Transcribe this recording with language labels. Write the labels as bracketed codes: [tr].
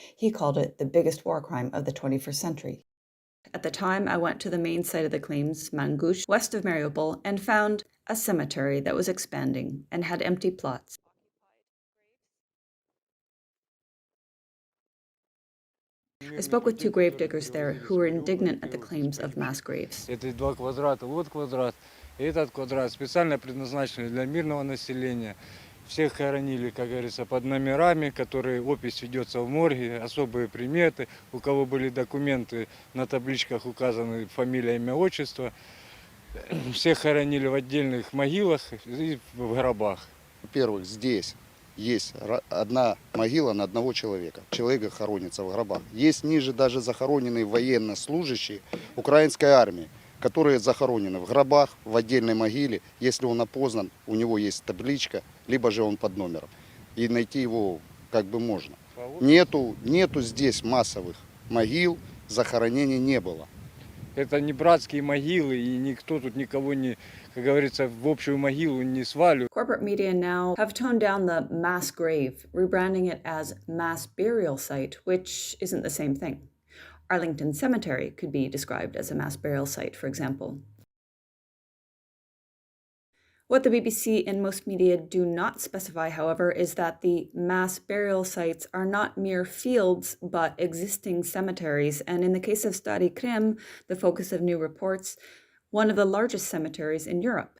[en] He called it the biggest war crime of the 21st century. At the time, I went to the main site of the claims, Mangush, west of Mariupol, and found a cemetery that was expanding and had empty plots. I spoke with two gravediggers there who were indignant at the claims of mass graves. [ru] Это два квадрата, вот квадрат, и этот квадрат специально предназначены для мирного населения. Всех хоронили, как говорится, под номерами, которые опись ведется в морге, особые приметы, у кого были документы, на табличках указаны фамилия, имя, отчество. Всех хоронили в отдельных могилах и в гробах. Во-первых, здесь есть одна могила на одного человека. Человек хоронится в гробах. Есть ниже даже захороненные военнослужащие украинской армии, которые захоронены в гробах, в отдельной могиле. Если он опознан, у него есть табличка, либо же он под номером. И найти его как бы можно. Нету здесь массовых могил, захоронений не было. Это не братские могилы, и никто тут никого не, как говорится, в общую могилу не свалю. [en] Corporate media now have toned down the mass grave, rebranding it as mass burial site, which isn't the same thing. Arlington Cemetery could be described as a mass burial site, for example. What the BBC and most media do not specify, however, is that the mass burial sites are not mere fields, but existing cemeteries, and in the case of Stary Krym, the focus of new reports, one of the largest cemeteries in Europe.